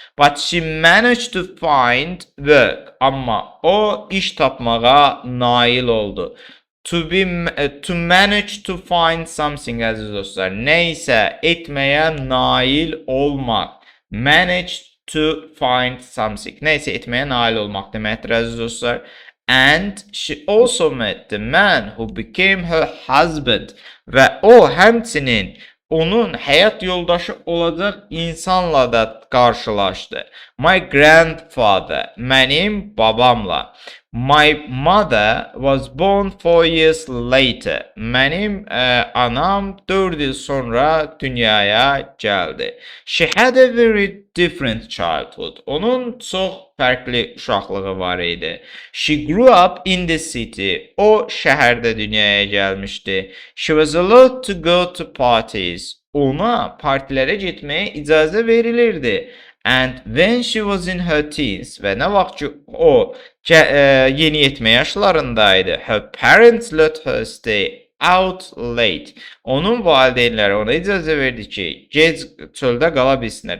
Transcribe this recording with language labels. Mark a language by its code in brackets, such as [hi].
[en] But she managed to find work. [az] Amma o iş tapmağa nail oldu. [en] To manage to find something [az] əziz dostlar. Neysə etməyə nail olmaq. [en] Manage to find something. [az] Neysə etməyə nail olmaq deməkdir əziz dostlar. [en] And she also met the man who became her husband. [az] Və o həmçinin onun həyat yoldaşı olacaq insanla da qarşılaşdı. [en] My grandfather, [az] mənim babamla. [en] My mother was born 4 years later. [az] Mənim anam 4 il sonra dünyaya gəldi. [en] She had a very different childhood. [az] Onun çox fərqli uşaqlığı var idi. [en] She grew up in the city. [az] O şəhərdə dünyaya gəlmişdi. [en] She was allowed to go to parties. [az] Ona partilərə getməyə icazə verilirdi. [en] And when she was in her teens [az] və nə vaxt ki o yeniyetmə yaşlarındaydı, [en] her parents let her stay out late. [az] Onun valideynləri ona icazə verdi ki, gec çöldə qala bilsinlər.